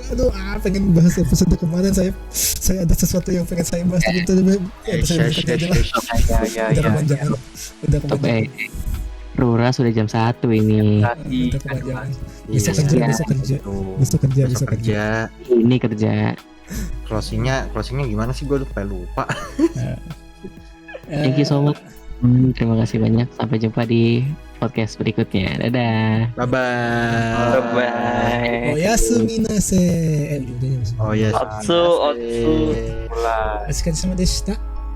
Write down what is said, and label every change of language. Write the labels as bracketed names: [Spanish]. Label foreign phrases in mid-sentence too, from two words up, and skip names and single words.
[Indonesian] Aduh, pengen bahas episode kemarin saya ada sesuatu yang pengen saya bahas tapi itu episode berikutnya aja lah. Udah kepanjangan. Udah kepanjangan. Rura sudah jam 1 ini. Tadi Udah kepanjangan. Iya, Besok kerja. Ini kerja. Closingnya gimana sih, gue lupa. [English] Thank you so much. [Indonesian] Terima kasih banyak. Sampai jumpa di podcast berikutnya. Dadah. [English] Bye bye. Bye. [Japanese] Oyasuminase. Udah [Indonesian] Oh ya. [Japanese] Otsu. [Indonesian] mulai. [Japanese] お疲れ様でした。